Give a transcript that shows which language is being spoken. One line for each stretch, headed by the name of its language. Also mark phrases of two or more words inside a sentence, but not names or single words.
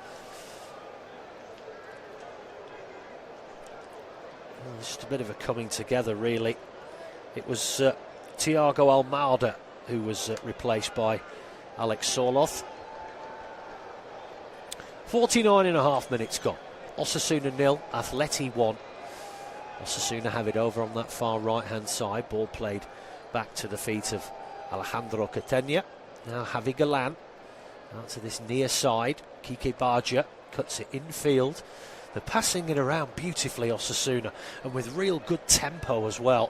English: Well, just a bit of a coming together, really. It was Thiago Almada who was replaced by Alex Soloth. 49.5 minutes gone. Osasuna 0, Atleti 1. Osasuna have it over on that far right hand side. Ball played back to the feet of Alejandro Catena. Now Javi Galan out to this near side. Kike Bargia cuts it infield. They're passing it around beautifully, Osasuna, and with real good tempo as well.